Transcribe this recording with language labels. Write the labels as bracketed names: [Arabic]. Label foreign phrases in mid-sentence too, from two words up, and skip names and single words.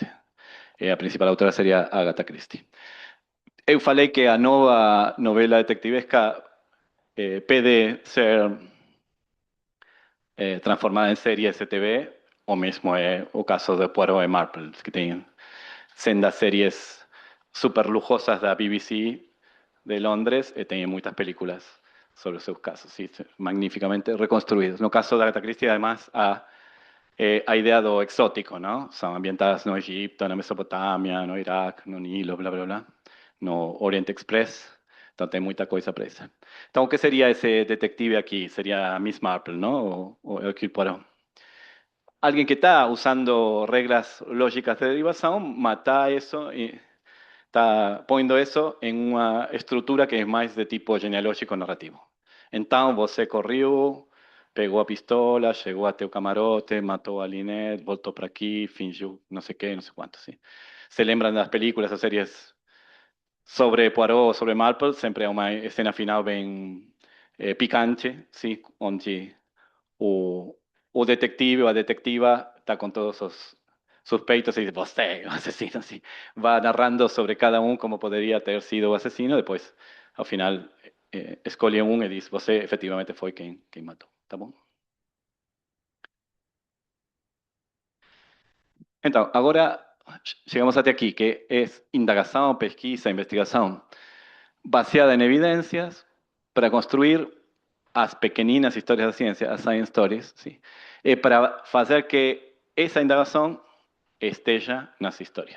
[Portuguese] A principal autora seria Agatha Christie. Eu falei que a nova novela detectivesca pode ser transformada em série STV, ou mesmo é o caso de Poirot e Marple, que tem sendas séries [Spanish] super lujosas [Portuguese] da BBC de Londres e tem muitas películas sobre seus casos, sí, magníficamente reconstruídos. No caso de Agatha Christie, además, a idea do exótico, ¿no? São ambientadas no Egipto, na Mesopotâmia, no Iraque, no Nilo, blá, blá, blá, no Oriente Express. Então tem muita coisa presa. Então, o que seria esse detetive aqui? Seria Miss Marple, ¿no? O Hercule Poirot. [Spanish] Alguien que está usando reglas lógicas de derivación, mata eso y está poniendo eso en una estructura que es más de tipo genealógico narrativo. [Portuguese] Então, você correu, pegou a pistola, chegou até o camarote, matou a Lynette, voltou para aqui, fingiu não sei o que, não sei quanto. ¿Sí? Se lembram das películas ou séries sobre Poirot, sobre Marple, sempre é uma cena final bem picante, ¿sí? Onde o, o detetive ou a detetiva está com todos os suspeitos e diz, você, o asesino, sí. [Spanish] Va narrando [Portuguese] sobre cada um como poderia ter sido o asesino, depois, ao final, escolhe um e diz, você efetivamente foi quem matou, tá bom? Então, agora chegamos até aqui, que é indagação, pesquisa, investigação, baseada em evidências para construir as pequeninas histórias da ciência, as [English] science stories, [Portuguese] sí, para fazer que essa indagação esteja nas histórias.